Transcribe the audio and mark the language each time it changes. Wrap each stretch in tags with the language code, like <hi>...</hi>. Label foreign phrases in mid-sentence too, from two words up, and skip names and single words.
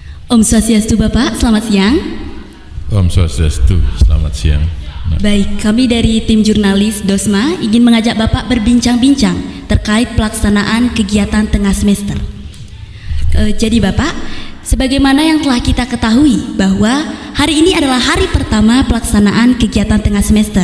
<id>Om Swastiastu Bapak, selamat siang. Om Swastiastu, selamat siang. Baik, kami dari tim jurnalis DOSMA ingin mengajak Bapak berbincang-bincang terkait pelaksanaan kegiatan tengah semester. Jadi Bapak, sebagaimana yang telah kita ketahui bahwa hari ini adalah hari pertama pelaksanaan kegiatan tengah semester.</id>